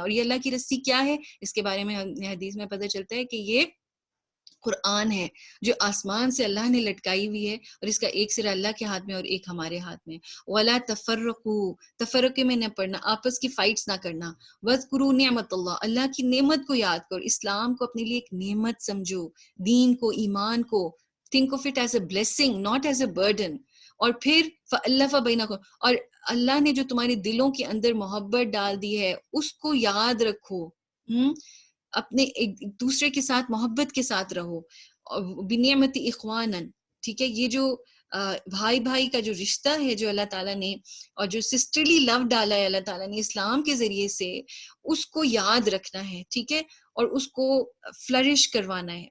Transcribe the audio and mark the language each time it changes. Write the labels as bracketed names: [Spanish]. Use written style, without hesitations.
[Urdu] اور یہ اللہ کی رسی کیا ہے؟ اس کے بارے میں حدیث میں پتہ چلتا ہے کہ یہ قرآن ہے جو آسمان سے اللہ نے لٹکائی ہوئی ہے، اور اس کا ایک سرا اللہ کے ہاتھ میں اور ایک ہمارے ہاتھ میں. [Arabic] وَلَا تَفَرَّقُوا، [Urdu] تفرقے میں نہ پڑنا، آپس کی فائٹس نہ کرنا. [Arabic] وَاذْكُرُوا نِعْمَتَ اللَّهِ، [Urdu] اللہ کی نعمت کو یاد کرو، اسلام کو اپنے لیے ایک نعمت سمجھو، دین کو، ایمان کو. [English] think of it as a blessing not as a burden. [Urdu] اور پھر [Arabic] فَأَلَّفَ بَيْنَكُمْ، [Urdu] اور اللہ نے جو تمہارے دلوں کے اندر محبت ڈال دی ہے اس کو یاد رکھو، اپنے ایک دوسرے کے ساتھ محبت کے ساتھ رہو. [Arabic] بِنِعْمَتِ إِخْوَانًا، [Urdu] ٹھیک ہے، یہ جو بھائی بھائی کا جو رشتہ ہے جو اللہ تعالیٰ نے، اور جو سسٹرلی لو ڈالا ہے اللہ تعالیٰ نے اسلام کے ذریعے سے، اس کو یاد رکھنا ہے، ٹھیک ہے، اور اس کو فلرش کروانا ہے.